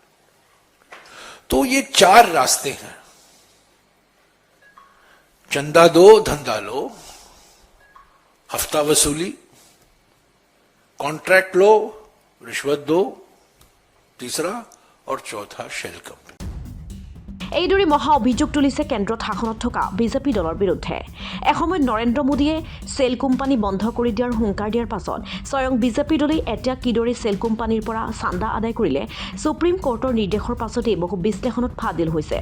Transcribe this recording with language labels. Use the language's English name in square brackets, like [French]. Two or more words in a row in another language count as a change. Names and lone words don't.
[Hindi] तो ये 4 रास्ते हैं, चंदा दो धंधा लो, हफ्ता वसूली, कॉन्ट्रैक्ट लो, रिश्वत दो, तीसरा और चौथा [English] shell company. [Assamese] এইদৰে মহা অভিযোগ তুলিছে কেন্দ্ৰত শাসনত থকা বিজেপি দলৰ বিৰুদ্ধে। এসময়ত নৰেন্দ্ৰ মোদীয়ে [English] shell company [Assamese] বন্ধ কৰি দিয়াৰ হুংকাৰ দিয়াৰ পাছত স্বয়ং বিজেপি দলে এতিয়া কিদৰে [English] shell companyৰ [Assamese] পৰা চান্দা আদায় কৰিলে সুপ্ৰিম কোৰ্টৰ নিৰ্দেশৰ পাছতেই বহু বিশ্লেষণত ফাদিল হৈছে।